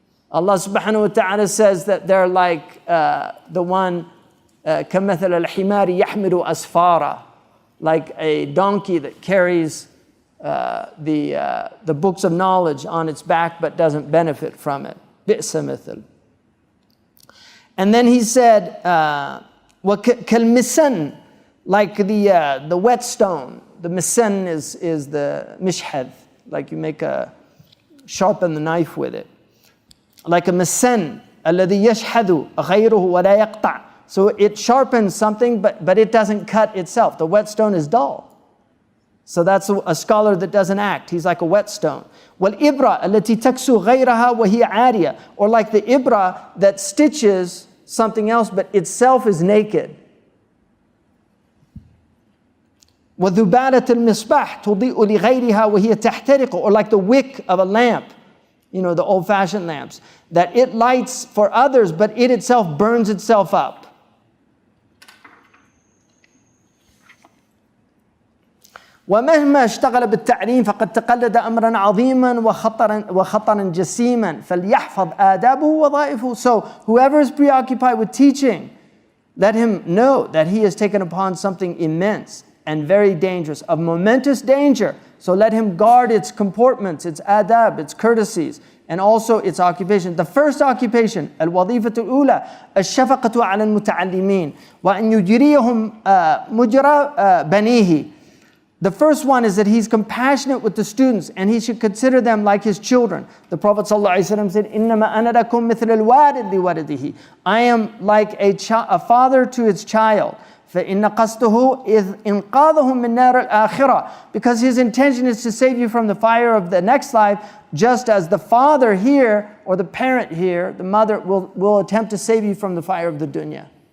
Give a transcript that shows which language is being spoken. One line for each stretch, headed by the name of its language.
English: Allah subhanahu wa ta'ala says that they're like the one
Arabic: كَمَثَلَ الْحِمَارِ يَحْمِلُ أَسْفَارًا,
English: like a donkey that carries the books of knowledge on its back but doesn't benefit from it.
Arabic: بِئْسَ مِثَلٌ.
English: And then he said,
Arabic: وَكَالْمِسَنْ,
English: like the whetstone. The misan is the mishhad, like you make sharpen the knife with it. Like a misan,
Arabic: الَّذِي يَشْحَدُ غَيْرُهُ وَلَا يَقْطَعُ.
English: So it sharpens something, but it doesn't cut itself. The whetstone is dull. So that's a scholar that doesn't act. He's like a whetstone.
Arabic: وَالْإِبْرَةَ الَّتِي تَكْسُ غَيْرَهَا وَهِيَ عَارِيَةٌ.
English: Or like the ibra that stitches something else, but itself is naked.
Arabic: وَذُبَالَةَ الْمِصْبَاحِ تُضِيءُ لِغَيْرِهَا وَهِيَ تَحْتَرِقُ.
English: Or like the wick of a lamp, the old-fashioned lamps, that it lights for others, but it itself burns itself up.
Arabic: ومهما اشتغل بالتعليم فقد تقلد أمرا عظيما وخطرا جسيما فليحفظ آدابه ووظائفه.
English: So whoever is preoccupied with teaching, let him know that he has taken upon something immense and very dangerous, of momentous danger. So let him guard its comportments, its adab, its courtesies, and also its occupation. The first occupation,
Arabic: الوظيفة الأولى الشفقة على المتعلمين وأن يجريهم مجرى بنيه.
English: The first one is that he's compassionate with the students and he should consider them like his children. The Prophet ﷺ said,
Arabic: إِنَّمَا أَنَا لَكُمْ مِثْلَ الْوَالِدِ لِوَلِدِهِ.
English: I am like a father to his child.
Arabic: فَإِنَّ قَصْدُهُ إِذْ إِنْقَاذَهُم مِّن نَارِ الْآخِرَةِ.
English: Because his intention is to save you from the fire of the next life, just as the father here, or the parent here, the mother, will attempt to save you from the fire of the dunya.